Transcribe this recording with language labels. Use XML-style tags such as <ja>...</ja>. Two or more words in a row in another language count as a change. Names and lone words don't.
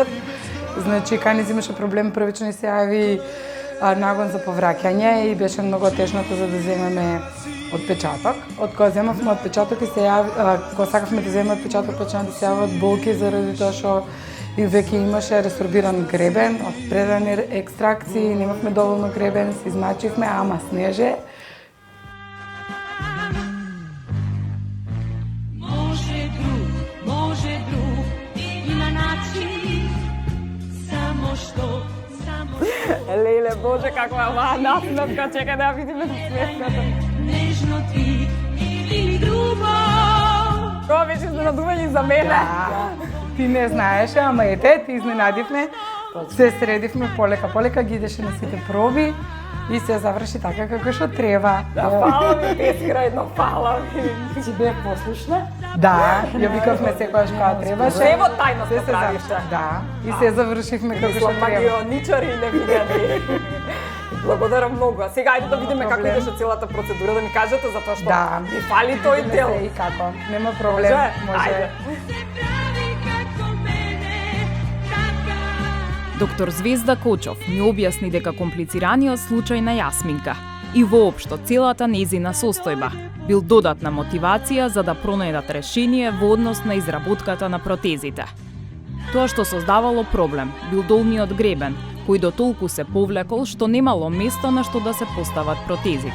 <mk>Значи, Каниз имаше проблем, првично се јави нагон за повраќање и беше многу тешното за да земеме отпечаток. Од кога земавме отпечаток и се јави, кога сакавме да земеме отпечаток, почна да се јават болки заради тоа што и веќе имаше ресорбиран гребен, од прерани екстракции, немавме доволно гребен, се измачивме, ама снеже.</mk> <sr>Može drug, ima način, samo što,</sr> <mk>Леле, боже, каква е оваа насмевка, чекај да ја видиме насмевката.</mk> <sr>nežno ti ili grubo.</sr> <mk>Тоа беше изненадување за мене. Да. Ти не знаеше, ама ете, ти изненадивме. Се средивме полека, ги идеше на сите проби и се заврши така како што треба. Фала ми, бескрајно, фала ми. Ти бе послушна? Да, ја викавме секогаш кога требаше. Се во тајно Се се правиште. Да, и се завршивме како што Мислам, треба. магионичари невидени. Благодарам многу. А сега ајде да видиме како проблем. идеше целата процедура, да ми кажете, затоа што Да. ми фали тој Видиме дел. се и како. Нема проблем. Може? Ајде.</mk> <sr>Pravi kako mene,</sr> <mk>taka. Доктор Звезда Кочов ми објасни дека комплицираниот случај на Јасминка и воопшто целата нејзина состојба бил додатна мотивација за да пронајдат решение во однос на изработката на протезите. Тоа што создавало проблем бил долниот гребен, кој до толку се повлекол што немало место на што да се постават протезите.</mk>